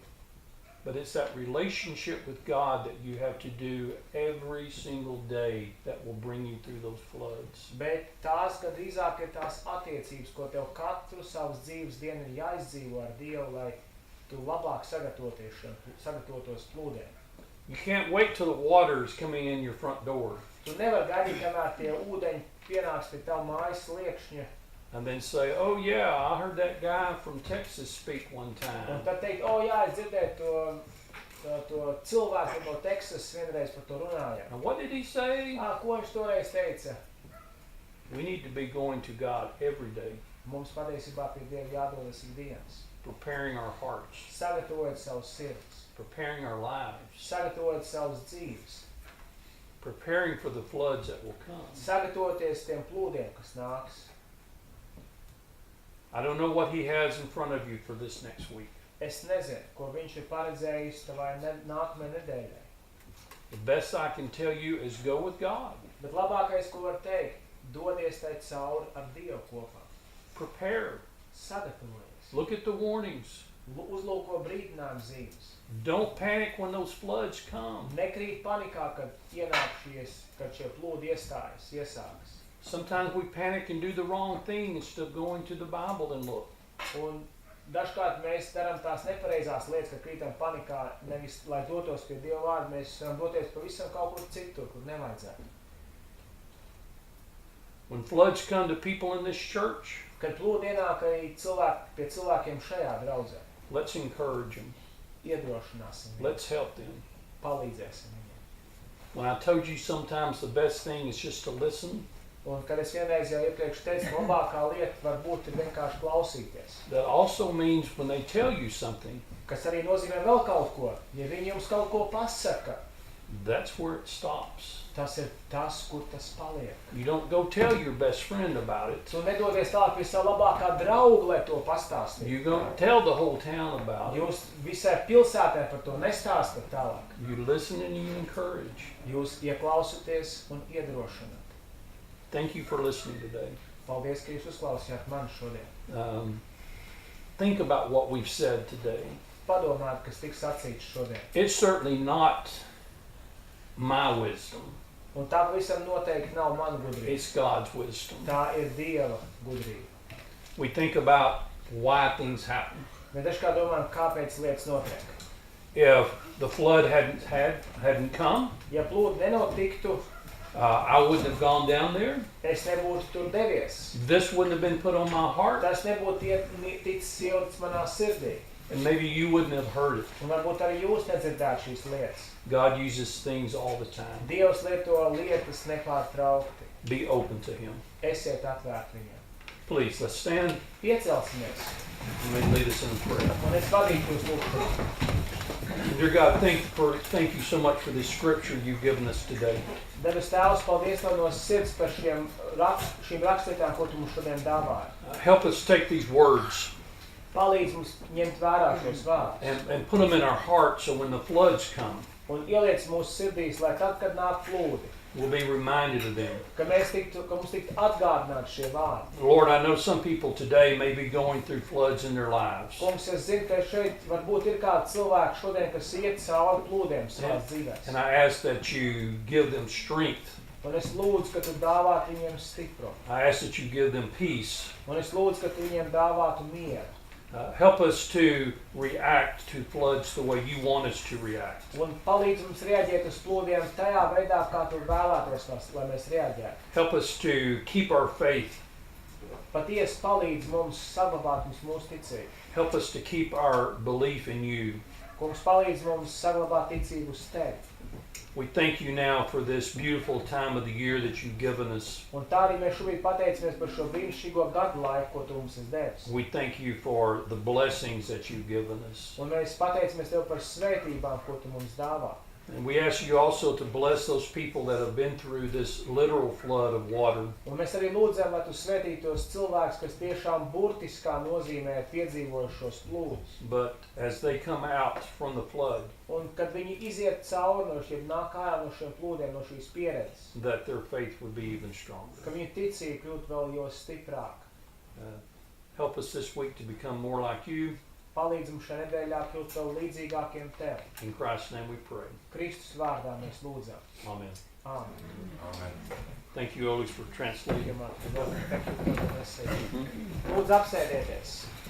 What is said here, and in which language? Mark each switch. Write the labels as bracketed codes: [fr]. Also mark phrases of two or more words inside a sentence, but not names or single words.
[en] But it's that relationship with God that you have to do every single day that will bring you through those floods. [lv] Bet tās, ka drīzāk ir tās attiecības, ko tev katru savas dzīves dienu ir jāizdzīvo ar Dievu, lai tu labāk sagatavotos plūdiem. [en] You can't wait till the water is coming in your front door [lv] Tu nevar gaidīt, kamēr tie ūdeņi pienāks pie tavu mājas sliekšņa, [en] and then say, oh yeah, I heard that guy from Texas speak one [lv] un [en] time. [lv] tad teikt, o jā, es dzirdēju to cilvēku no Teksas vienreiz par to runājām. [en] And what did he say? [lv] Ko viņš toreiz teica? [en] We need to be going to God every day, [lv] Mums patiesībā pie Dieva jādodas ikdienas. [en] preparing our hearts, [lv] Sagatavojot savus sirdis, [en] preparing our lives, [lv] sagatavojot savus dzīves, [en] preparing for the floods that will come. [lv] sagatavoties tiem plūdiem, kas nāks. [en] I don't know what he has in front of you for this next week. [lv] Es nezinu, ko viņš ir paredzējis tavai nākamajai nedēļai. [en] The best I can tell you is go with God. [lv] Bet labākais, ko var teikt, dodies tai cauri ar Dievu kopā. [en] Prepare. [lv] Sagatavojies. [en] Look at the warnings. [lv] Uzlūko brīdinājumu zīmes. [en] Don't panic when those floods come. [lv] Nekrīt panikā, kad šie plūdi iesāks. [en] Sometimes we panic and do the wrong thing instead of going to the Bible and look. [lv] Un dažkārt mēs darām tās nepareizās lietas, kad krītam panikā, nevis lai dotos pie Dieva vārda, mēs varam doties pavisam kaut kur citur, kur nevajadzētu. [en] When floods come to people in this church, [lv] Kad plūdi ienāk arī pie cilvēkiem šajā draudzē, [en] let's encourage them. [lv] iedrošināsim viņus, [en] Let's help them. [lv] palīdzēsim viņiem. [en] When I told you sometimes the best thing is just to listen, [lv] Un, kad es vienreiz jau iepriekš teicu, labākā lieta varbūt ir vienkārši klausīties. [en] that also means when they tell you something, [lv] Kas arī nozīmē vēl kaut ko. Ja viņi jums kaut ko pasaka, [en] that's where it stops. [lv] tas ir tas, kur tas paliek. [en] You don't go tell your best friend about it. [lv] Tu nedodies tālāk pie savu labākā drauga, lai to pastāstītu. [en] You don't tell the whole town about it. [lv] Jūs visai pilsētē par to nestāstat tālāk. [en] You listen and you encourage. [lv] Jūs ieklausaties un iedrošināt. [en] Thank you for listening today. [lv] Paldies, ka jūs uzklausījāt mani šodien. [en] Think about what we've said today. [lv] Padomājiet, kas tiks sacīts šodien. [en] It's certainly not my wisdom. [lv] Un tā pavisam noteikti nav mana gudrība. [en] It's God's wisdom. [lv] Tā ir Dieva gudrība. [en] We think about why things happen. [lv] Mēs dažkārt domājam, kāpēc lietas notiek. [en] If the flood hadn't come, [lv] Ja plūdi nenotiktu, [en] I wouldn't have gone down there. [lv] es nebūtu tur devies. [en] This wouldn't have been put on my heart, [lv] Tas nebūtu ticis ielikts manā sirdī. [en] and maybe you wouldn't have heard it. [lv] Un varbūt arī jūs nedzirdētu šīs lietas. [en] God uses things all the time. [lv] Dievs lieto lietas nepārtraukti. [en] Be open to Him. [lv] Esiet atvērti viņam. [en] Please, let's stand [lv] Piecelsimies. [en] and lead us in prayer. [lv] Un es vadītu jūs lūgšanā. [en] Dear God, thank you so much for this scripture you've given us today. [lv] Debes Tēvs, paldies Tev no sirds par šīm rakstvietām, ko Tu mums šodien dāvāji. [en] Help us take these words [lv] Palīdz mums ņemt vērā šos vārdus. [en] and put them in our hearts so when the floods come, [lv] Un ieliec mūsu sirdīs, lai tad, kad nāk plūdi, [en] we'll be reminded of them. [lv] ka mums tiktu atgādināti šie vārdi. [en] Lord, I know some people today may be going through floods in their lives. [lv] Kungs, es zinu, ka šeit varbūt ir kādi cilvēki šodien, kas iet cauri plūdiem savās dzīvēs. [en] And I ask that you give them strength. [lv] Un es lūdzu, ka Tu dāvātu viņiem stipru. [en] I ask that you give them peace. [lv] Un es lūdzu, ka Tu viņiem dāvātu mieru. [en] Help us to react to floods the way you want us to react. [lv] Un palīdz mums reaģēt uz plūdiem tajā veidā, kā Tu vēlētos, lai mēs reaģētu. [en] Help us to keep our faith. [lv] Patiesi palīdz mums saglabāt mūsu ticību. [en] Help us to keep our belief in you. [lv] Kungs, palīdz mums saglabāt ticību uz Tevi. [en] We thank you now for this beautiful time of the year that you've given us. [lv] Un tā arī mēs šobrīd pateicamies par šo brīnišķīgo gadu laiku, ko Tu mums esi devis. [en] We thank you for the blessings that you've given us. [lv] Un mēs pateicamies Tev par svētībām, ko Tu mums dāvā. [en] And we ask you also to bless those people that have been through this literal flood of water. [lv] Un mēs arī lūdzam, lai Tu svētītu tos cilvēkus, kas tiešām burtiskā nozīmē ir piedzīvojušos plūdus. [en] But as they come out from the flood, [lv] Un kad viņi iziet cauri no šiem nāk ārā no šiem plūdiem, no šīs pieredzes, [en] that their faith would be even stronger. [lv] ka viņu ticība kļūtu vēl jo stiprāk. [en] Help us this week to become more like you. [lv] Palīdz mums šajā nedēļā kļūt vēl līdzīgākiem Tev. [en] In Christ's name we pray. [lv] Kristus vārdā mēs lūdzam. [en] Amen. [lv] Āmen. [en] Thank you, Olis, for translating. [lv] Lūdzu apsēdieties.